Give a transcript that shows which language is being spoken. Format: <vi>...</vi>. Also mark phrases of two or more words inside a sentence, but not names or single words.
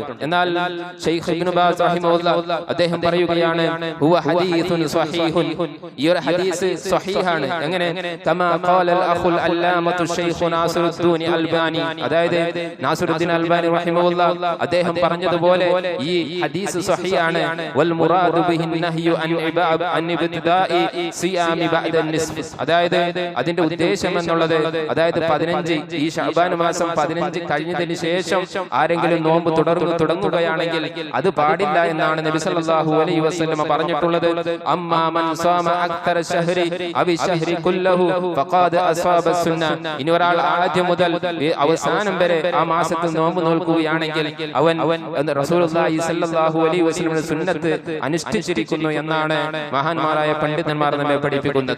<ml>എന്നാൽ ശൈഖ് ഇബ്നു ബാസ് റഹിമഹുല്ലാഹ് അദ്ദേഹം പറയുകയാണ്,</ml> <ar>هو حديث صحيح,</ar> <ml>ഈ ഒരു ഹദീസ് സ്വഹീഹാണ്. എങ്ങനെ?</ml> <ar>كما قال الأخ العلامة الشيخ</ar> <ml>നാസിറുദ്ദീൻ അൽബാനി, അതായത് നാസിറുദ്ദീൻ അൽബാനി റഹിമഹുല്ലാഹ് അദ്ദേഹം പറഞ്ഞതുപോലെ ഈ ഹദീസ് സ്വഹീഹാണ്.</ml> <ar>والمراد به النهي عن ابتداء صيام بعد النصف,</ar> <ml>അതായത് അതിന്റെ ഉദ്ദേശം എന്നുള്ളത്, അതായത് 15 ഈ ശഅബാൻ മാസം 15 കഴിഞ്ഞതിന് ശേഷം ആരെങ്കിലും നോമ്പ് തുടങ്ങുകയാണെങ്കിൽ അത് പാടില്ല എന്നാണ് നബി</ml> <ar>صلى الله عليه وسلم</ar> <ml>പറഞ്ഞിട്ടുള്ളത്.</ml> <ar>أما من صام أكثر الشهر أو الشهر كله فقد أصاب السنة,</ar> <ml>ഇനി ഒരാൾ ആദ്യം മുതൽ അവസാനം വരെ ആ മാസത്തിൽ നോമ്പ് നോൽക്കുകയാണെങ്കിൽ അവൻ</ml> <ar>رسول الله صلى الله عليه</ar> <ml>വസല്ലമയുടെ സുന്നത്ത് അനുഷ്ഠിച്ചിരിക്കുന്നു എന്നാണ് മഹാന്മാരായ പണ്ഡിതന്മാർ നമ്മെ പഠിപ്പിക്കുന്നത്.</ml>